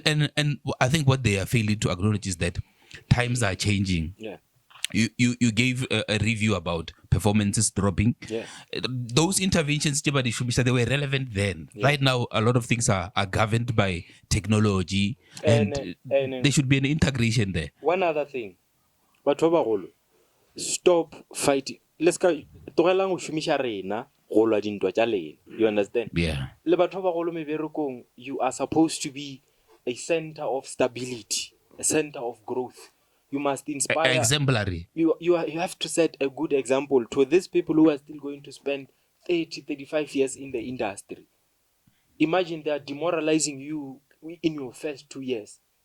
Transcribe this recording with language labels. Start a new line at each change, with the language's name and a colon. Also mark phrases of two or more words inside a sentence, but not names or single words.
English: And I think what they are failing to acknowledge is that times are changing. Yeah. You gave a review about performances dropping. Yeah. Those interventions, they were relevant then. Yeah. Right now, a lot of things are governed by technology, and there should be an integration there. One other thing,
Northern Sotho: batho ba bagolo,
English: stop fighting. Let's go.
Northern Sotho: Togelang go shumisha rena go lwa dintwa tša lena.
English: You understand? Yeah.
Northern Sotho: Le batho ba bagolo meberekong,
English: you are supposed to be a center of stability, a center of growth. You must inspire. Exemplary. You have to set a good example to these people who are still going to spend 30, 35 years in the industry. Imagine they are demoralizing you in your first 2 years.